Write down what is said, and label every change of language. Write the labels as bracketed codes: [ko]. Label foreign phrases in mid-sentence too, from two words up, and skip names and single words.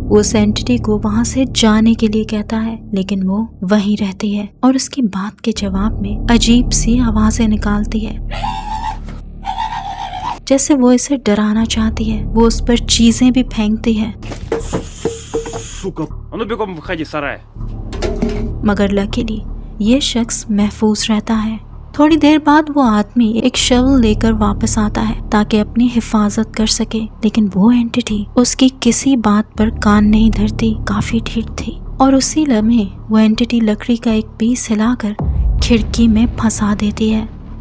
[hi] वो उस एंटिटी को वहाँ से जाने के लिए कहता है, लेकिन वो वहीं रहती है और उसकी बात के जवाब में अजीब सी आवाजें निकालती है, जैसे वो इसे डराना चाहती है। वो उस पर चीजें भी फेंकती है। [ru] Сука. А ну бегом выходи, сарай. [hi] मगर लकीली ये शख्स महफूज रहता है। थोड़ी देर बाद वो आदमी एक शवल लेकर वापस आता है ताकि अपनी हिफाजत कर सके, लेकिन वो एंटिटी उसकी किसी बात पर कान नहीं धरती। काफी ढीठ थी और उसी लम्हे वो एंटिटी लकड़ी का एक पीस हिलाकर खिड़की में फंसा देती है।